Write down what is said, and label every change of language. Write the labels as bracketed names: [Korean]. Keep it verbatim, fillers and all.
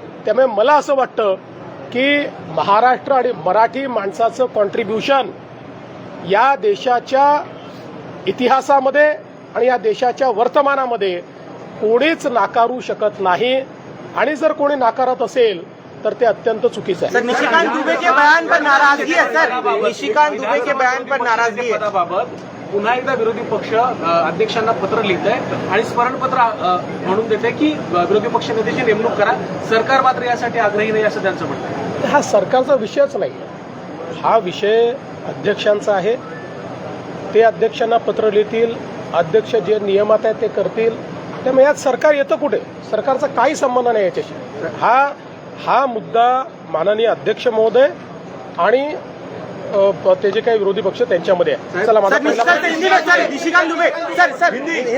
[Marathi] त्यामुळे मला असं वाटतं की महाराष्ट्र आणि मराठी माणसाचं कॉन्ट्रीब्युशन या देशाच्या इतिहासामध्ये आणि या देशाच्या वर्तमानामध्ये कोणीच नाकारू शकत नाही आणि जर कोणी नाकारत असेल तर ते अत्यंत चुकीचं सर आहे. [Hindi] निशिकांत दुबे के बयान पर नाराजगी है सर, निशिकांत दुबे के बयान पर नाराजगी है. [Marathi] पदाबाबत पुन्हा एकदा विरोधी पक्ष अ, अध्यक्षांना पत्र लिहित आहे आणि स्मरणपत्र अ, म्हणून देते की अ, विरोधी पक्ष नेत्याची नेमणूक करा. सरकार मात्र यासाठी आग्रही नाही असं त्यांचं म्हणणं आहे. हा सरकारचा विषयच नाही आहे. हा विषय अध्यक्षांचा आहे. ते अध्यक्षांना पत्र लिहितील, अध्यक्ष जे नियमात आहे ते करतील. त्यामुळे यात सरकार येतं कुठे, सरकारचा काही संबंध नाही याच्याशी. हा हा मुद्दा माननीय अध्यक्ष महोदय आणि अ, ते जे काही विरोधी पक्ष त्यांच्यामध्ये आहे. चला माझा सर पहिला [Hindi] निशिकांत हिंदी में sir, Nishikant Dubey sir sir Hindi.